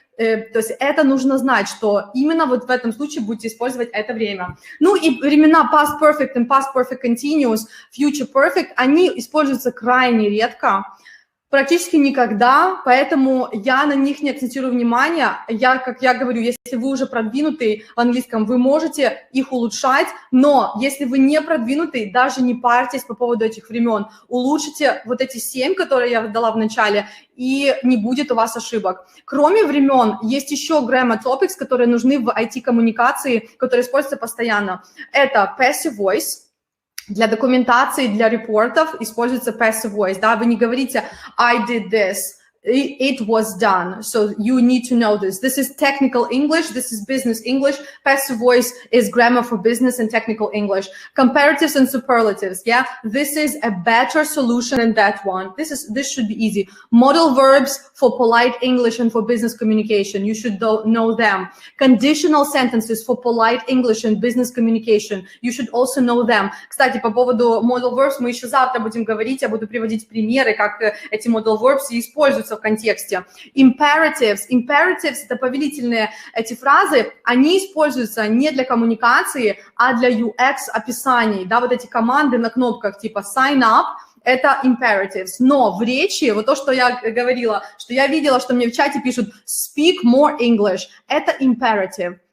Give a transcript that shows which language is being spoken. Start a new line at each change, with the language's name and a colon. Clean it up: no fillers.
Russian: То есть это нужно знать, что именно вот в этом случае будете использовать это время. Ну и времена past perfect и past perfect continuous, future perfect, они используются крайне редко, практически никогда, поэтому я на них не акцентирую внимание. Как я говорю, если вы уже продвинутый в английском, вы можете их улучшать, но если вы не продвинутый, даже не парьтесь по поводу этих времен. Улучшите вот эти 7, которые я дала в начале, и не будет у вас ошибок. Кроме времен, есть еще grammar topics, которые нужны в IT-коммуникации, которые используются постоянно.
English: Это passive voice.
Russian: Для документации, для репортов используется
English: passive voice,
Russian: да, вы не говорите
English: I did this, it was done, so you need to know this. This is technical English, this is business English. Passive voice is grammar for business and technical English. Comparatives and superlatives, yeah, this is a better solution than that one. This should be easy. Modal verbs for polite English and for business communication, you should know them. Conditional sentences for polite English and business communication, you should also know them.
Russian: Кстати, по поводу modal verbs мы еще завтра будем говорить, я буду приводить примеры, как эти modal verbs используются в контексте. Imperatives это повелительные эти фразы, они используются не для коммуникации, а для UX описаний, да, вот эти команды на кнопках типа sign up, это imperatives, но в речи, вот то, что я говорила, что я видела, что мне в чате пишут
English: speak more English,
Russian: это imperative.